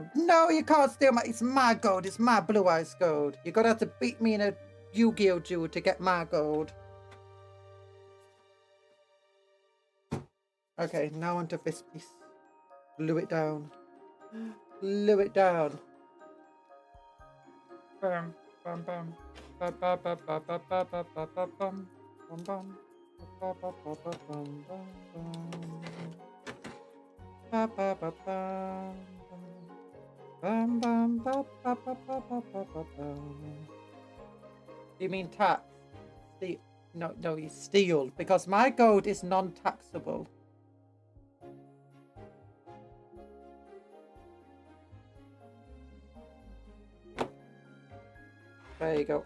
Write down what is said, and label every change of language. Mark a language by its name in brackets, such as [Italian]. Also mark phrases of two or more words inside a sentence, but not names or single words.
[English] No, you can't steal my... It's my gold. It's my blue eyes gold. You're gonna have to beat me in a Yu-Gi-Oh duel to get my gold. Okay, now onto this piece. Glue it down. Glue it down. Bam, bam, bam. Ba ba ba ba ba ba ba ba ba bum. Bum bum. Ba ba ba ba bum bum bum. Ba ba ba ba. Bum bum ba ba ba ba ba ba ba bum. You mean tax? Steal? No, you steal because my gold is non-taxable. There you go.